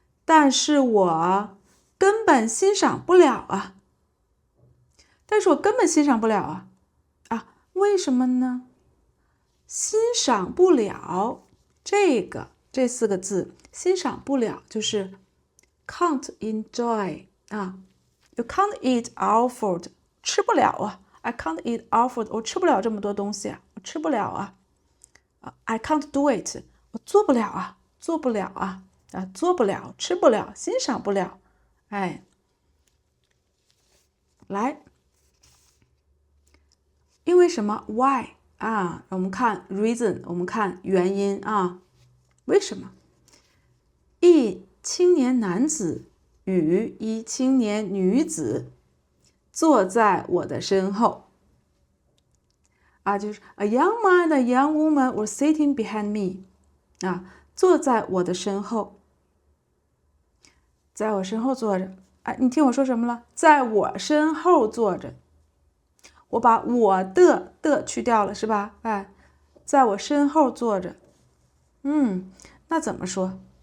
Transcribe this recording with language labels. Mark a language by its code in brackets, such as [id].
[zh] 但是我根本欣赏不了啊。但是我根本欣赏不了啊。为什么呢？欣赏不了这4个字，欣赏不了就是 [en] can't enjoy [zh] 啊。 [en] You can't eat our food， [zh] 吃不了啊。 [en] I can't eat our food， [zh] 我吃不了这么多东西啊，我吃不了啊。 [en] I can't do it， [zh] 我做不了啊，做不了啊，做不了，吃不了，欣赏不了。来，因为什么 ？Why 啊？我们看 reason， 我们看原因啊。为什么？一青年男子与一青年女子坐在我的身后。 [en] 就是 a young man and a young woman were sitting behind me。 [zh] 坐在我的身后，在我身后坐着。你听我说什么了？在我身后坐着。我把我的去掉了，是吧？在我身后坐着。那怎么说？